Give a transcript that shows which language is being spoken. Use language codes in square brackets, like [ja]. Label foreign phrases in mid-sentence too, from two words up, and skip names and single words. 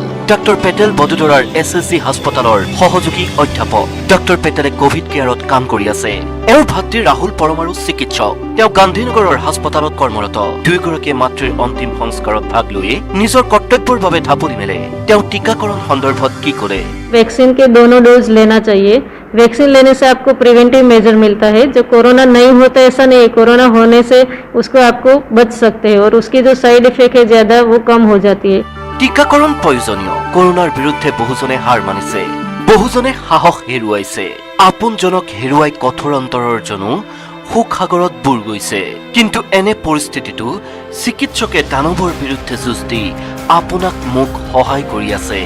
[as] ডাক্তৰ পেটেল বদোদৰাৰ SSC হাস্পতালৰ সহযোগী অধ্যাপক। ডাক্তৰ পেটেলে কোভিড কেয়াৰত কাম কৰি আছে। এওঁৰ ভাতৃ ৰাহুল পৰমাৰু চিকিৎসক। তেওঁ গান্ধীনগৰৰ হাস্পতালত কৰ্মৰত। দুয়োগৰাকীয়ে মাতৃৰ অন্তিম সংস্কাৰত ভাগ লৈয়ে নিজৰ কৰ্তব্যৰ বাবে ঢাপলি মেলে। তেওঁ টিকাকৰণ সন্দৰ্ভত কি ক'লে? [hi] वैक्सीन के दोनों डोज लेना चाहिए। वैक्सीन लेने से आपको [en] preventive measure [hi] मिलता है। जो कोरोना नहीं होता ऐसा नहीं है, कोरोना होने से उसको आपको बच सकते हैं और उसकी जो [en] side effect [hi] है ज्यादा वो कम हो जाती है। [as] টিকাকৰণ প্ৰয়োজনীয়। কৰোনাৰ বিৰুদ্ধে বহুজনে হাৰ মানিছে, বহুজনে সাহস হেৰুৱাইছে। আপোনজনক হেৰুৱাই কঠোৰ অন্তৰৰ জনো সুখসাগৰত বুৰ গৈছে। কিন্তু এনে পৰিস্থিতিটো চিকিৎসকে দানৱৰ বিৰুদ্ধে যুঁজ দি আপোনাক মোক সহায় কৰি আছে।